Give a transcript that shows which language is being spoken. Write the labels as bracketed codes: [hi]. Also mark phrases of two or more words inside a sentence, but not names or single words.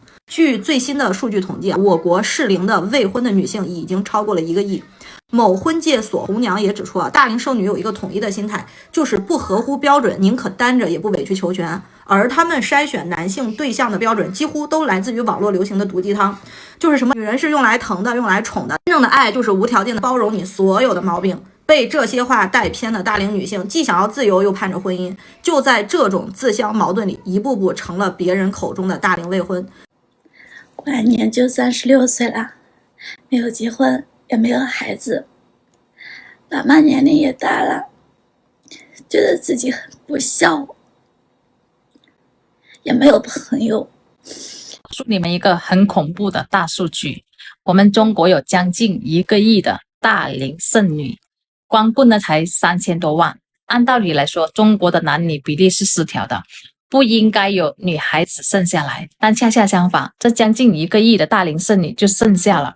[zh] 據最新的數據統計，我國適齡的未婚的女性已經超過了1個億。某婚介所紅娘也指出大齡剩女有一個統一的心態，就是不合乎標準，寧可單着也不委曲求全。而他們篩選男性對象的標準，幾乎都來自於網絡流行的毒雞湯，就是什麼女人是用來疼的，用來寵的，真正的愛就是無條件的包容你所有的毛病。被這些話帶偏的大齡女性，既想要自由又盼着婚姻，就在這種自相矛盾裡，一步步成了別人口中的大齡未婚。過完年就36歲了，沒有結婚，也沒有孩子，爸媽年齡也大了，覺得自己很不孝，也沒有朋友。告訴你們一個很恐怖的大數據，我們中國有將近1個億的大齡剩女，光棍呢才3000多萬。按道理來說，中國的男女比例是失調的，不應該有女孩子剩下來，但恰恰相反，這將近1個億的大齡剩女就剩下了。